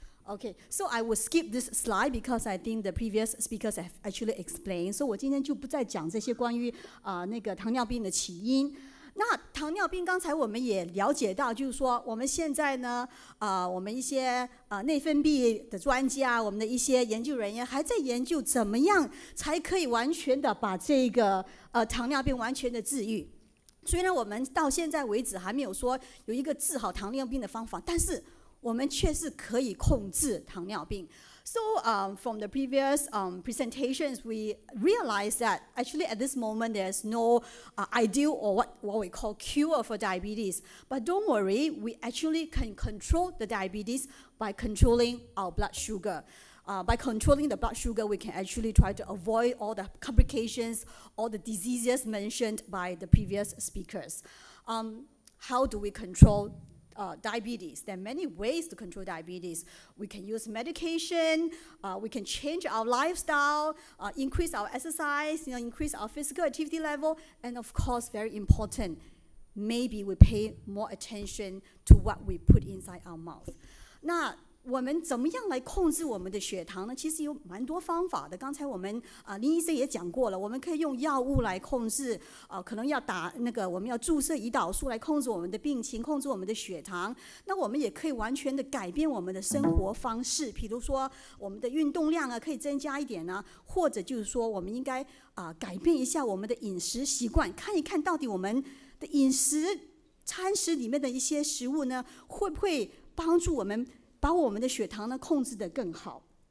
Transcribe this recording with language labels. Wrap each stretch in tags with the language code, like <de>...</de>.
<en>Okay, so I will skip this slide because I think the previous speakers have actually explained.</en> <zh>So 我今天就不再讲这些关于那个糖尿病的起因。那糖尿病刚才我们也了解到，就是说我们现在呢，我们一些内分泌的专家，我们的一些研究人员还在研究怎么样才可以完全的把这个糖尿病完全的治愈。虽然我们到现在为止还没有说有一个治好糖尿病的方法，但是我们确实可以控制糖尿病。</zh> <en>So from the previous presentations, we realized that actually at this moment there's no ideal or what we call cure for diabetes. But don't worry, we actually can control the diabetes by controlling our blood sugar. By controlling the blood sugar, we can actually try to avoid all the complications, all the diseases mentioned by the previous speakers. How do we control diabetes? There are many ways to control diabetes. We can use medication, we can change our lifestyle, increase our exercise, increase our physical activity level, and of course, very important, maybe we pay more attention to what we put inside our mouth. 那</en> <zh>我们怎么样来控制我们的血糖呢？其实有蛮多方法的。刚才我们林医生也讲过了，我们可以用药物来控制，可能要打我们要注射胰岛素来控制我们的病情，控制我们的血糖。那我们也可以完全的改变我们的生活方式，比如说我们的运动量可以增加一点呢，或者就是说我们应该改变一下我们的饮食习惯，看一看到底我们的饮食餐食里面的一些食物呢，会不会帮助我们把我们的血糖呢控制得更好。</zh>